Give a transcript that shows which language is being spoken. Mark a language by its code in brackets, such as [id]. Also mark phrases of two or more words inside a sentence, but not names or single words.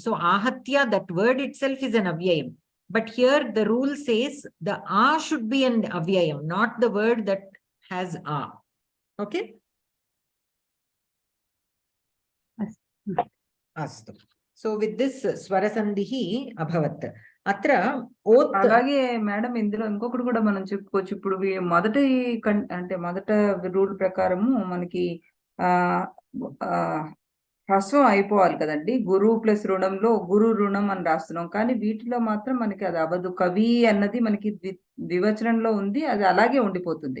[en] So Ahatya, that word itself is an avyayam. But here the rule says the A should be an avyayam, not the word that has A. Okay? Astu. So with this [sa] स्वरसन्धिः अभवत्. अत्र ओत्. [te] అలాగే మేడం ఇందులో ఇంకొకటి కూడా మనం చెప్పుకోవచ్చు. ఇప్పుడు మొదటి అంటే మొదట రూల్ ప్రకారము మనకి హ్రస్వం అయిపోవాలి కదండి. గురు ప్లస్ రుణంలో గురు రుణం అని రాస్తున్నాం, కానీ వీటిలో మాత్రం మనకి అది అవ్వదు. కవి అన్నది మనకి ద్వివచనంలో ఉంది, అది అలాగే ఉండిపోతుంది.